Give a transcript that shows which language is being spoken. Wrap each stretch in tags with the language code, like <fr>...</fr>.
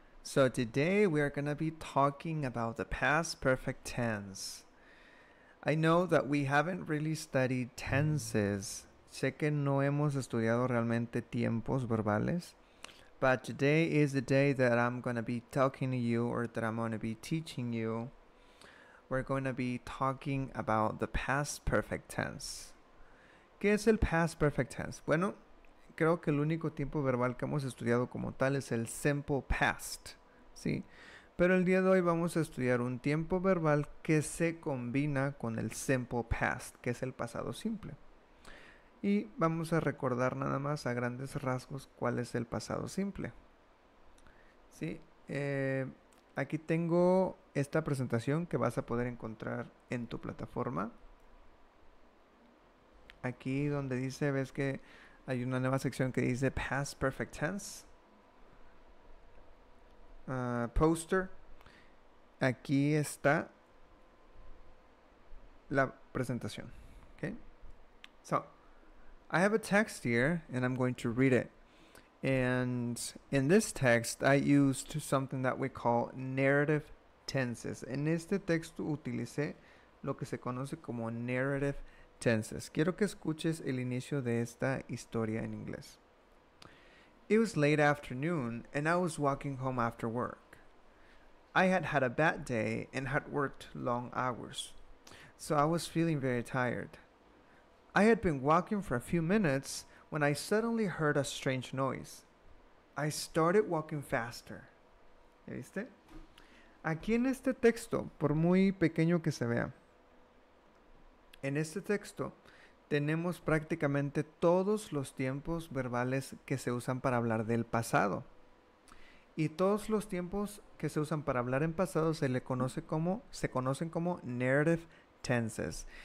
<en>So today we are going to be talking about the past perfect tense. I know that we haven't really studied tenses.</en> <es>Sé que no hemos estudiado realmente tiempos verbales.</es> <en>But today is the day that I'm going to be talking to you, or that I'm going to be teaching you. We're going to be talking about the past perfect tense.</en> <es>¿Qué es el past perfect tense? Bueno, creo que el único tiempo verbal que hemos estudiado como tal es el simple past, ¿sí? Pero el día de hoy vamos a estudiar un tiempo verbal que se combina con el simple past, que es el pasado simple. Y vamos a recordar nada más a grandes rasgos cuál es el pasado simple. ¿Sí? Aquí tengo esta presentación que vas a poder encontrar en tu plataforma. Aquí donde dice, ves que hay una nueva sección que dice Past Perfect Tense. Poster. Aquí está la presentación. Okay.</es> <en>So, I have a text here and I'm going to read it. And in this text, I used something that we call narrative tenses.</en> <es>En este texto utilicé lo que se conoce como narrative tenses. Quiero que escuches el inicio de esta historia en inglés.</es> <en>It was late afternoon and I was walking home after work. I had had a bad day and had worked long hours, so I was feeling very tired. I had been walking for a few minutes when I suddenly heard a strange noise. I started walking faster.</en> <es>¿Ya viste? Aquí en este texto, por muy pequeño que se vea, en este texto tenemos prácticamente todos los tiempos verbales que se usan para hablar del pasado. Y todos los tiempos que se usan para hablar en pasado se conocen como narrative tenses.</es>